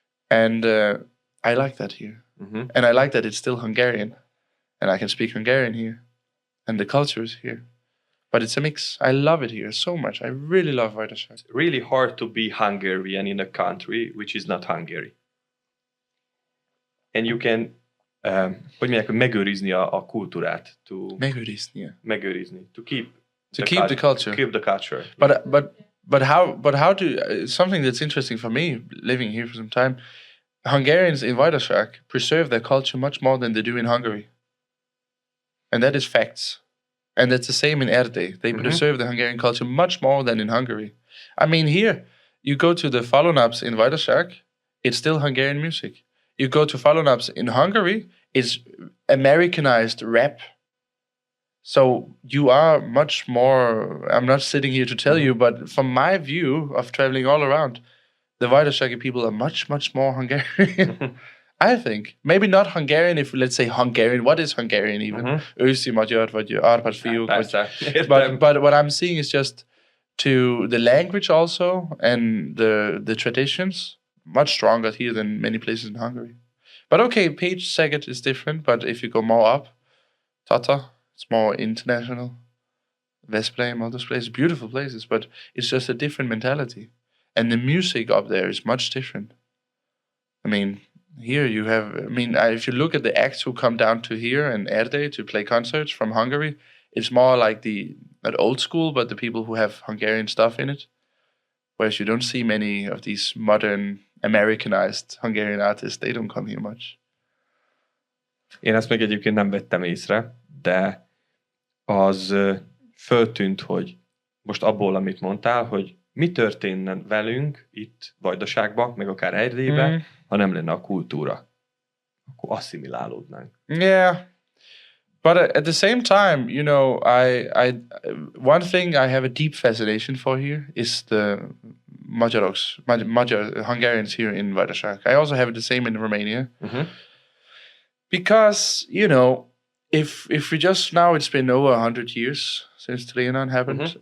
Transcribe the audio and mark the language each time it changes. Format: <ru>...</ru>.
<en>And I like that here. And I like that it's still Hungarian. And I can speak Hungarian here. And the culture is here. But it's a mix. I love it here so much. I really love Vajdasággi. It's really hard to be Hungarian in a country which is not Hungary. And you can,</en> <hu>hogy mondják, megőrizni a kultúrát. Megőrizni.</hu> <en>To keep the culture. To keep the culture. But how do something that's interesting for me living here for some time, Hungarians in Vajdaság preserve their culture much more than they do in Hungary. And that is facts. And that's the same in Erdély. They preserve the Hungarian culture much more than in Hungary. I mean, here, you go to the Falunap's in Vajdaság, it's still Hungarian music. You go to Falunap's in Hungary, it's Americanized rap. So you are much more, I'm not sitting here to tell you, but from my view of traveling all around, the Vajdasággi people are much, much more Hungarian. I think. Maybe not Hungarian, if let's say Hungarian. What is Hungarian even?</en> <hu>Őszi magyar, vagy árpád fiúk.</hu> <en>But what I'm seeing is just to the language also and the traditions, much stronger here than many places in Hungary. But okay, Pécs, Szeged is different, but if you go more up, Tata, it's more international. Veszprém, all those places, beautiful places, but it's just a different mentality. And the music up there is much different. I mean, here you have, if you look at the acts who come down to here in Erdély to play concerts from Hungary, it's more like not old school, but the people who have Hungarian stuff in it. Whereas you don't see many of these modern, Americanized Hungarian artists, they don't come here much.</en> <hu>Én ezt még egyébként nem vettem észre, de az föltűnt, hogy most abból, amit mondtál, hogy mi történne velünk itt Vajdaságban, meg akár Erdélyben, ha nem lenne a kultúra. Akkor asszimilálódnánk.</hu> <en>Yeah. But at the same time, you know, one thing I have a deep fascination for here is the Magyar Hungarians here in Vajdaság. I also have the same in Romania. Because, you know, if we just now, it's been over 100 years since Trianon happened.</en>